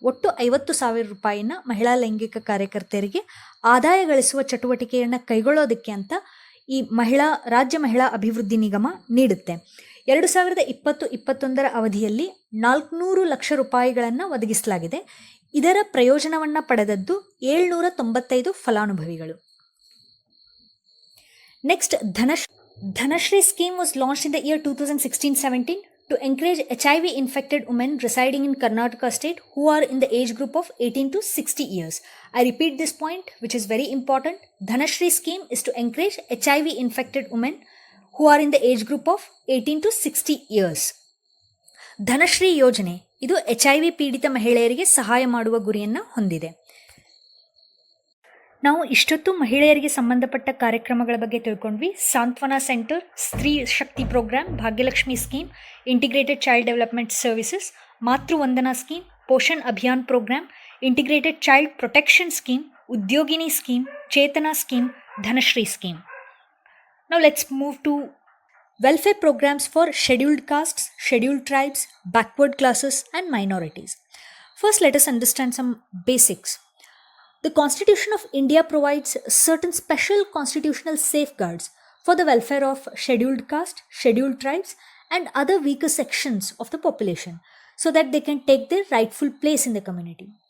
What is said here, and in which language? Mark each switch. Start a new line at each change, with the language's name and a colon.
Kannada: ಒಟ್ಟು 50,000 ರೂಪಾಯಿನ ಮಹಿಳಾ ಲೈಂಗಿಕ ಕಾರ್ಯಕರ್ತೆಯರಿಗೆ ಆದಾಯ ಗಳಿಸುವ ಚಟುವಟಿಕೆಯನ್ನು ಕೈಗೊಳ್ಳೋದಕ್ಕೆ ಅಂತ ಈ ರಾಜ್ಯ ಮಹಿಳಾ ಅಭಿವೃದ್ಧಿ ನಿಗಮ ನೀಡುತ್ತೆ. 2020-21 ಅವಧಿಯಲ್ಲಿ 400 ಲಕ್ಷ ರೂಪಾಯಿಗಳನ್ನು ಒದಗಿಸಲಾಗಿದೆ. ಇದರ ಪ್ರಯೋಜನವನ್ನು ಪಡೆದದ್ದು 795 ಫಲಾನುಭವಿಗಳು.
English: Next, Dhanashri scheme was launched in the year 2016-17 to encourage HIV infected women residing in Karnataka state who are in the age group of 18 to 60 years. I repeat this point, which is very important. Dhanashri scheme is to encourage HIV infected women who are in the age group of 18 to 60 years.
Kannada: Dhanashree ಯೋಜನೆ ಇದು HIV ಪೀಡಿತ ಮಹಿಳೆಯರಿಗೆ ಸಹಾಯ ಮಾಡುವ ಗುರಿಯನ್ನು ಹೊಂದಿದೆ. ನಾವು ಇಷ್ಟೊತ್ತು ಮಹಿಳೆಯರಿಗೆ ಸಂಬಂಧಪಟ್ಟ ಕಾರ್ಯಕ್ರಮಗಳ ಬಗ್ಗೆ ತಿಳ್ಕೊಂಡ್ವಿ. ಸಾಂತ್ವನ centre, Stree Shakti program, Bhagyalakshmi scheme, integrated child development services, Matruvandana scheme, Poshan Abhiyan program, integrated child protection scheme, Udyogini scheme, Chetana scheme, Dhanashree scheme.
English: Now let's move to welfare programs for scheduled castes, scheduled tribes, backward classes and minorities. First, let us understand some basics. The Constitution of India provides certain special constitutional safeguards for the welfare of scheduled caste, scheduled tribes and other weaker sections of the population so that they can take their rightful place in the community.